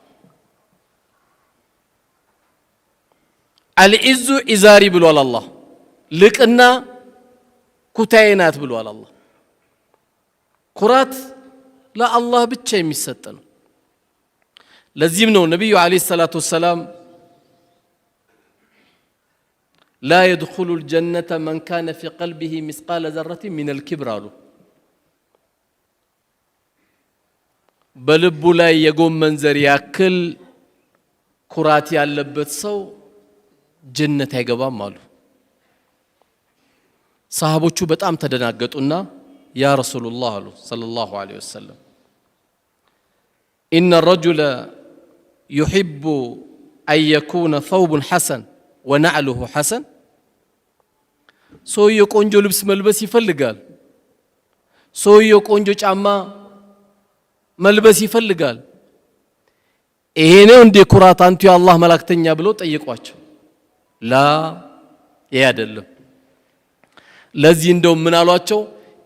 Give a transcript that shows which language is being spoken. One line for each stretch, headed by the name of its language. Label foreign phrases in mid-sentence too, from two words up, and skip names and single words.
Arabic: العز إزاري
Amharic: ብሏል አላህ። ልቅና ኩታዬ ናት ብሏል አላህ። ኩራት ለአላህ ብቻ የሚሰጥ ነው። ለዚህም ነው ነብዩ
Arabic: عليه الصلاة والسلام لا يدخل الجنة من كان في قلبه مثقال ذرة من الكبر
Amharic: አሉ። በልቡ ላይ የጎመን ዘር ያክል ኩራት ያለበት ሰው ጀነት አይገባም አሉ። ሰሃቦቹ በጣም ተደናገጡና
Arabic: يا رسول الله
Amharic: አሉ
Arabic: صلى الله عليه وسلم إن الرجل يحب أن يكون ثوب حسن ونعله حسن
Amharic: ሰውየው ቆንጆ ልብስ መልበስ ይፈልጋል። ሰውየው ቆንጆ ጫማ መልበስ ይፈልጋል። ይሄ ነው እንደ ኩራት አንቱ የአላህ መላእክተኛ ብሎ ጠየቋቸው። ላ ይሄ አይደለም። ለዚህ እንደው ምን አሏቸው?